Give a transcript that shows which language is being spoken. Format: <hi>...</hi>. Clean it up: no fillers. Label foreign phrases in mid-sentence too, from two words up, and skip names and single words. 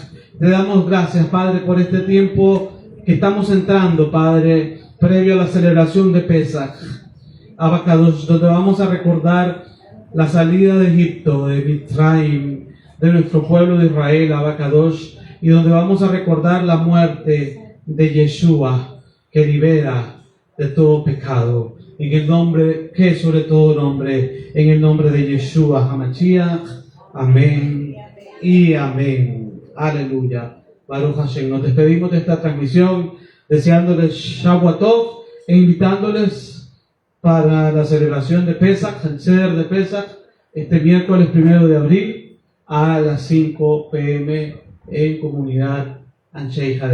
<es>Te damos gracias, Padre, por este tiempo que estamos entrando, Padre, previo a la celebración de Pesach, Abacadosh, donde vamos a recordar la salida de Egipto, de Mitzrayim, de nuestro pueblo de Israel, Abacadosh, y donde vamos a recordar la muerte de Yeshua, que libera de todo pecado. En el nombre que es sobre todo nombre, en el nombre de Yeshua HaMashiach. Amén y amén. Aleluya.</es> <he>ברוך השם.</he> <es>Nos despedimos de esta transmisión deseándoles</es> <he>שבת טוב</he> <es>e invitándoles para la celebración de Pesach, el Seder de Pesach, este miércoles 1 de abril a las 5 p.m. en comunidad Anshei Haderech.</es>